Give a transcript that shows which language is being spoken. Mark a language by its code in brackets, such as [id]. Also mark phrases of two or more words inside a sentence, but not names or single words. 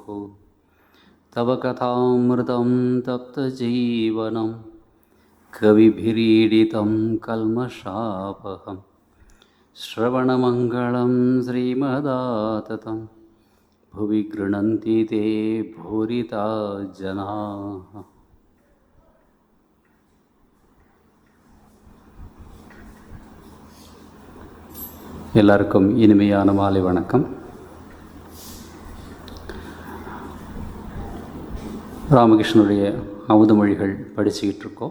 [sa] तव कथामृतं तप्तजीवनं कविभिरीडितं कल्मषापहं श्रवणमङ्गलं श्रीमदाततं भुवि गृह्णन्ति ते भूरिता जनाः। [ta] எல்லாருக்கும் இனிமையான மாலை வணக்கம். ராமகிருஷ்ணனுடைய அமுதமொழிகள் படிச்சுக்கிட்டு இருக்கோம்.